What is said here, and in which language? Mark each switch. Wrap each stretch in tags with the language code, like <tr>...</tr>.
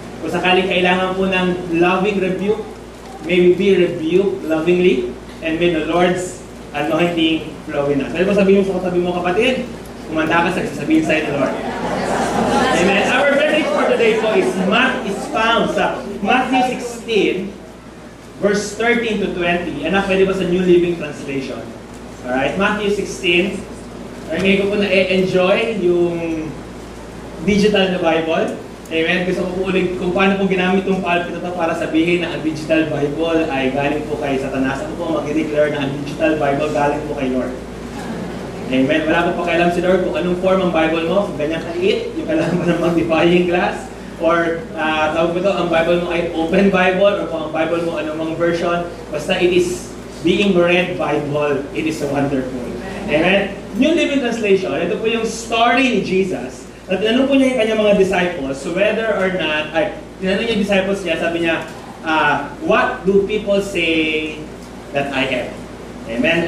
<tl>Kung sakaling kailangan po ng</tl> <en>loving rebuke, may we be rebuked lovingly, and may the Lord's anointing flow in us.</en> <tl>Ano po sabihin mo sa katabi mo, kapatid? Kumanda ka sa sasabihin sa'yo ni Lord.</tl> <en>Amen. Our message for today po is found sa Matthew 16, verse 13 to 20.</en> <tl>Anak, pwede ba sa New Living Translation? Alright, Matthew 16. Ngayon ko po na-enjoy yung digital na Bible. Amen. Gusto ko po ulit kung paano po ginamit itong pulpit ito para sabihin na ang digital Bible ay galing po kay Satanas. Ako po mag-declare na ang digital Bible galing po kay Lord. Amen. Wala po pakialam si Lord kung anong form ang Bible mo. Kung ganyan ka-it, yung kailangan mo ng magnifying glass. Or tawag mo ito, ang Bible mo ay open Bible. Or kung ang Bible mo anumang version.</tl> <en>Basta it is being read Bible. It is wonderful. Amen. New Living Translation.</en> <tl>Ito po yung story ni Jesus. At tinanong po niya yung kanyang mga disciples, so whether or not, tinanong niya yung disciples niya, sabi niya,</tl> <en>what do people say that I am?</en> <tl>Amen?</tl>